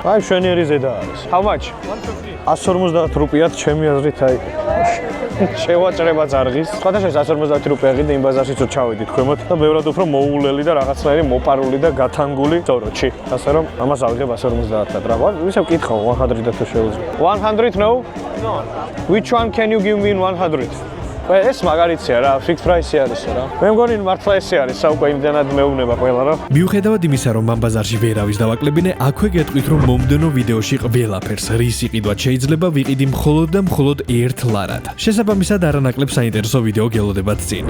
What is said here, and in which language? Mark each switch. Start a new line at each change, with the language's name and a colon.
Georgian: აი მშვენიერი ზედა არის.
English: How much?
Georgian: 150 რუპიათ ჩემი აზრით აი. შევაჭრება ძარღის. სხვადასხვა 150 რუპია ღირდა იმ ბაზარში თუ ჩავედით ქვემოთ და ბევრად უფრო მოულელი და რაღაცნაირი მოპარული და გათანგული ზოროჩი. ასე რომ ამას ავიღებ 150-ად რა. ვისე ვკითხავ 100 და თუ შეუძლია.
English: 100 no? No. Which one can you give me in 100?
Georgian: ეს მაგარიცია რა, fixed price არის რა. მე მგონი მართლა ესე არის, საუკვე იმდანად მეუბნება ყველა რა. მიუხედავად იმისა, რომ მან ბაზარში ვერავის დავაკლებინე, აქვე გეტყვით, რომ მომდენო ვიდეოში ყველაფერს რის იყიდვა შეიძლება ვიყიდი მხოლოდ და მხოლოდ ერთ ლარად. შესაბამისად, არანაკლებ საინტერესო ვიდეო გელოდებათ წინ.